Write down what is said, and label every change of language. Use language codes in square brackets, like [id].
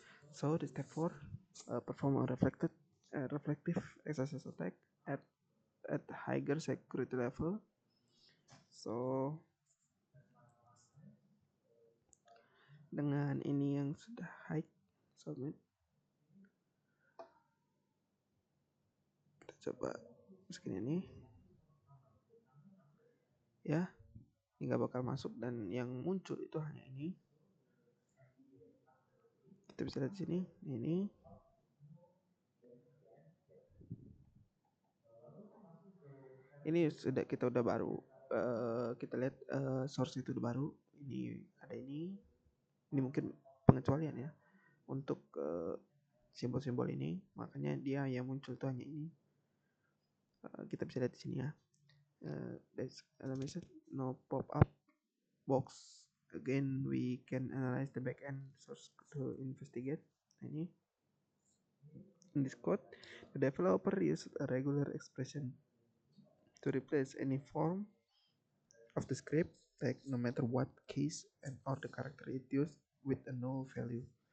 [en] So the step 4 perform a reflective SSS attack at higher security level. [id] So dengan ini yang sudah high submit, kita coba masukin ini ya, ini nggak bakal masuk dan yang muncul itu hanya ini. Kita bisa lihat di sini ini sudah kita udah baru kita lihat source itu udah baru. Ini ada ini mungkin pengecualian ya untuk simbol-simbol ini, makanya dia yang muncul tuh hanya ini. Kita bisa lihat di sini ya. [en] That's animation no pop up box. Again we can analyze the backend source to investigate. [id] Ini [en] in this code the developer used a regular expression to replace any form of the script tag no matter what case and or the character it used with a null value.